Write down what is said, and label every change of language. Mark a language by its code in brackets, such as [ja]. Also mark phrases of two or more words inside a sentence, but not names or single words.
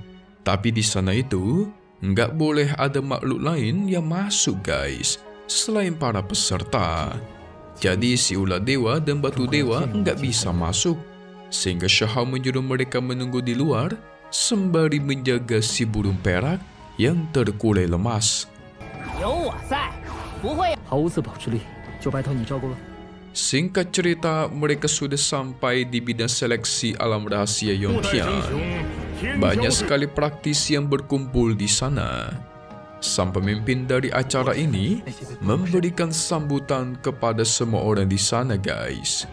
[id] Tapi di sana itu nggak boleh ada makhluk lain yang masuk guys, selain para peserta. Jadi si ulat dewa dan batu dewa nggak bisa masuk. Sehingga Xiahou menyuruh mereka menunggu di luar sembari menjaga si burung perak yang terkulai lemas. [zh] 有我在，不会。毫无自保之力，就拜托你照顾了。 [id] Singkat cerita, mereka sudah sampai di bidang seleksi alam rahasia Yuan-Tian. Banyak sekali praktisi yang berkumpul di sana. Sang pemimpin dari acara ini memberikan sambutan kepada semua orang di sana guys.